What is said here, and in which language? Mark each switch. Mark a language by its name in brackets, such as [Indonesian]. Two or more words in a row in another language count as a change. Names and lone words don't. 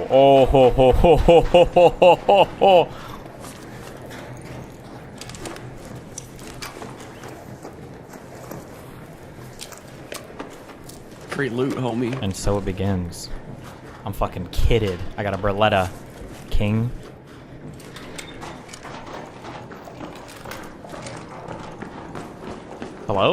[English] Oh ho ho ho ho ho ho ho ho! Free loot, homie. And so it begins. I'm fucking kidded. I got a Berletta King. Hello?